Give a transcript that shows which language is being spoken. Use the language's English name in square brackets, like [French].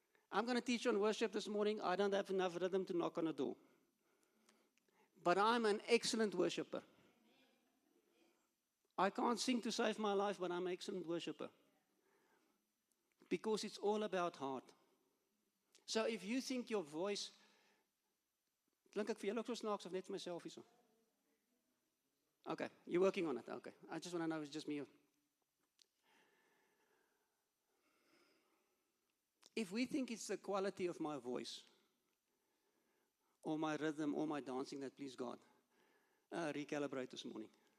[English] I'm going to teach on worship this morning. I don't have enough rhythm to knock on a door. But I'm an excellent worshiper. I can't sing to save my life, but I'm an excellent worshiper. Because it's all about heart. So if you think your voice... [Afrikaans] Klink ek vir julle ook so snaaks of net vir myself hierso? [English] Okay, you're working on it. Okay, I just want to know if it's just me. If we think it's the quality of my voice, or my rhythm, or my dancing that please God, recalibrate this morning.